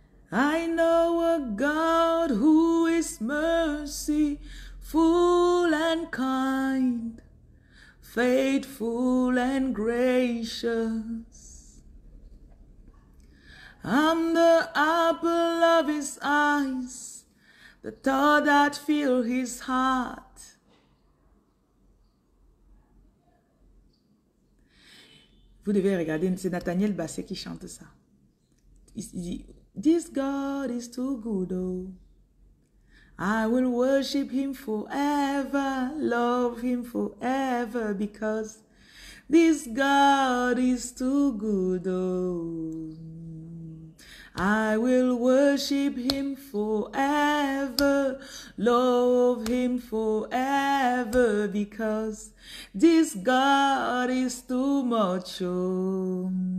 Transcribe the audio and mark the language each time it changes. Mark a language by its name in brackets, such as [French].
[English] I know a God who is merciful and kind, faithful and gracious. I'm the apple of his eyes, the thought that fill his heart. [French] Vous devez regarder, c'est Nathaniel Bassey qui chante ça. Il dit, [English] this God is too good, oh. I will worship him forever, love him forever, because this God is too good, oh. I will worship him forever, love him forever, because this God is too much, oh.